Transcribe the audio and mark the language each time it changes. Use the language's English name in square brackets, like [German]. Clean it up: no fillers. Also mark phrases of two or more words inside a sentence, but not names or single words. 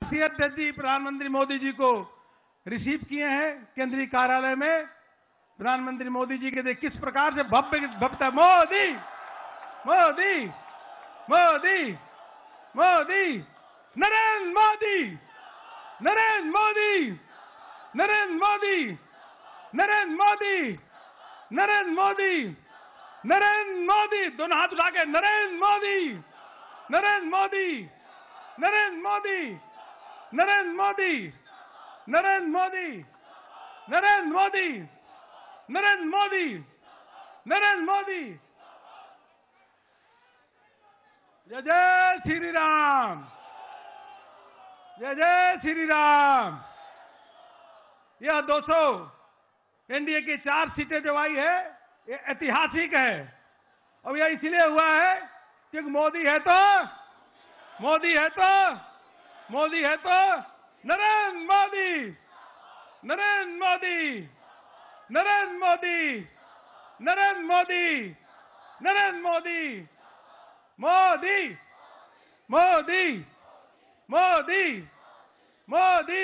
[Hindi] राष्ट्रीय अध्यक्ष जी प्रधानमंत्री मोदी जी को रिसीव किए हैं केंद्रीय कार्यालय में। प्रधानमंत्री मोदी जी के किस प्रकार से भव्य मोदी मोदी मोदी मोदी नरेंद्र मोदी नरेंद्र मोदी नरेंद्र मोदी नरेंद्र मोदी नरेंद्र मोदी नरेंद्र मोदी, दोनों हाथ उठा के नरेंद्र मोदी नरेंद्र मोदी नरेंद्र मोदी नरेंद्र मोदी नरेंद्र मोदी नरेंद्र मोदी नरेंद्र मोदी नरेंद्र मोदी। जय जय श्री राम, जय जय श्री राम। यह 200 एनडीए की 4 सीटें जो आई है ये ऐतिहासिक है। और यह इसलिए हुआ है क्योंकि मोदी है तो मोदी है तो मोदी है तो नरेंद्र मोदी नरेंद्र मोदी नरेंद्र मोदी नरेंद्र मोदी नरेंद्र मोदी मोदी मोदी मोदी मोदी।